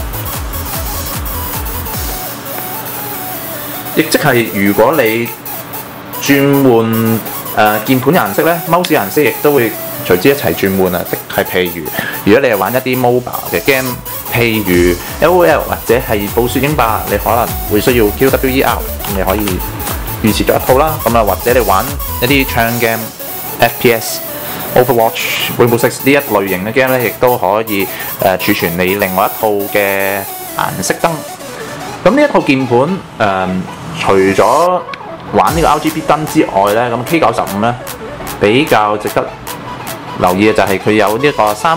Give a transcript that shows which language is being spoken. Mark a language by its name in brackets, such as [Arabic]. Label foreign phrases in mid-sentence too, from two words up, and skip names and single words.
[Cantonese] 亦即係如果你轉換鍵盤顏色咧，mouse顏色亦都會隨之一齊轉換啊！即係譬如果你係玩一啲 mobile 嘅 game， 譬如 LOL 或者係暴雪英霸，你可能會需要 QWER， 咁你可以預設咗一套啦。咁啊，或者你玩一啲槍 game、FPS、Overwatch、Rainbow Six 呢一類型嘅 game 咧，亦都可以儲存你另外一套嘅顏色燈。咁呢一套鍵盤除咗玩呢個 RGB 燈之外咧，咁 K95 咧比較值得留意嘅就係佢有呢一個3